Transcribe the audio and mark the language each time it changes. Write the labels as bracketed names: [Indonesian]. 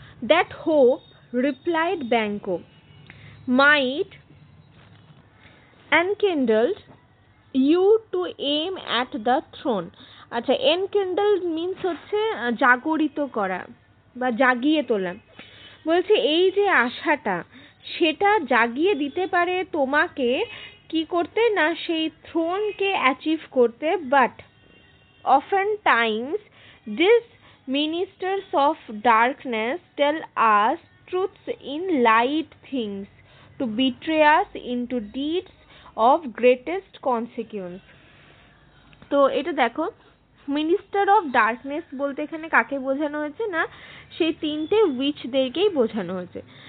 [English] That hope, replied Banquo, might enkindled you to aim at the throne. [Bangla] আচ্ছা, enkindled means হচ্ছে জাগরিত করা বা জাগিয়ে তোলা। বলছে এই যে আশাটা সেটা জাগিয়ে দিতে পারে তোমাকে কি করতে না সেই থ্রোনকে অ্যাচিভ করতে, [English] But often times these ministers of darkness tell us truths in light things to betray us into deeds of greatest consequence. [Bangla] তো এটা দেখো মিনিস্টার অফ ডার্কনেস বলতে এখানে কাকে বোঝানো হয়েছে না সেই তিনটে উইচদেরকেই বোঝানো হয়েছে।